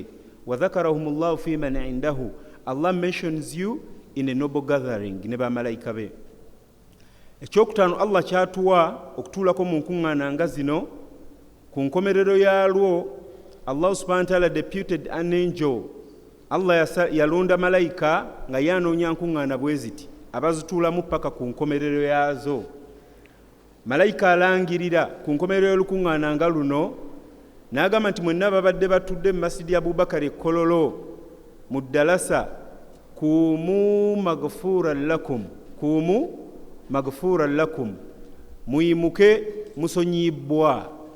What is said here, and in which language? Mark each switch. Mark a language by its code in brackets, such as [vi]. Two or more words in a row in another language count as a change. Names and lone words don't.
[ar] وذكرهم الله فيمن عنده, [en] Allah mentions you in a noble gathering [lg] ne bamalayika be. Ekyokutaano, Allah kyatuwa okutuulako mu nkuŋŋaana nga zino, ku nkomerero yaalwo Allah [ar] سبحانه وتعالى [en] deputed an angel. [lg] Allah yalonda malayika nga yanoonya nkuŋŋaana bwe ziti abazituulamu paka ku nkomerero yaazo. Malayika alangirira ku nkomerero y'olukuŋŋaana nga luno n'agamba nti mwenna babadde batudde mu masjidi ya Abubakar ekkololo mu ddalasa, [ar] قوموا مغفورا لكم, قوموا مغفورا لكم, [lg] muyimuke musonyibbwa.